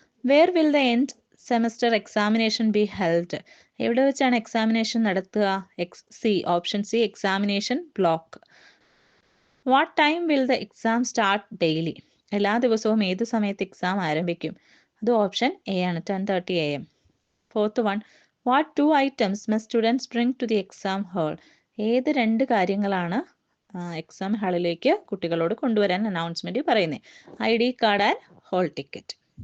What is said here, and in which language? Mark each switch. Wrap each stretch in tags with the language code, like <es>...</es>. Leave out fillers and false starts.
<en>Where will the end semester examination be held?</en> <ml>എവിടെ വെച്ചാണ് examination നടത്തുക?</ml> <en>Option C examination block. What time will the exam start daily?</en> <ml>എല്ലാ ദിവസവും ഏത് സമയത്ത് എക്സാം ആരംഭിക്കും? അത് ഓപ്ഷൻ എ ആണ്, 10:30 AM.</ml> <en>Fourth one, what 2 items must students bring to the exam hall?</en> <ml>ഏത് 2 കാര്യങ്ങളാണ് എക്സാം ഹാളിലേക്ക് കുട്ടികളോട് കൊണ്ടുവരാൻ അനൗൺസ്മെന്റ് പറയുന്നത്?</ml> <en>ID card and hall ticket.</en>